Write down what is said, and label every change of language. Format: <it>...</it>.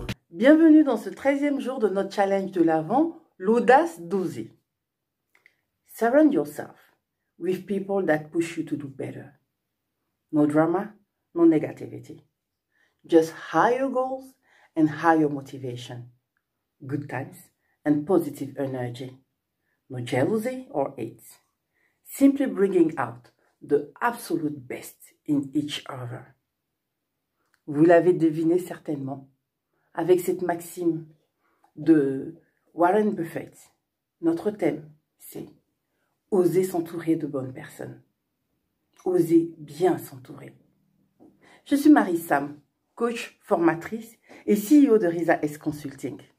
<fr>Bienvenue dans ce 13e jour de notre challenge de l'Avent, l'audace d'oser.</fr> <en>Surround yourself with people that push you to do better. No drama, no negativity. Just higher goals and higher motivation. Good times and positive energy. No jealousy or hate. Simply bringing out the absolute best in each other.</en> <fr>Vous l'avez deviné certainement, avec cette maxime de Warren Buffett. Notre thème, c'est oser s'entourer de bonnes personnes. Oser bien s'entourer. Je suis Marie-Sam, coach, formatrice et CEO de Risa S Consulting.</fr>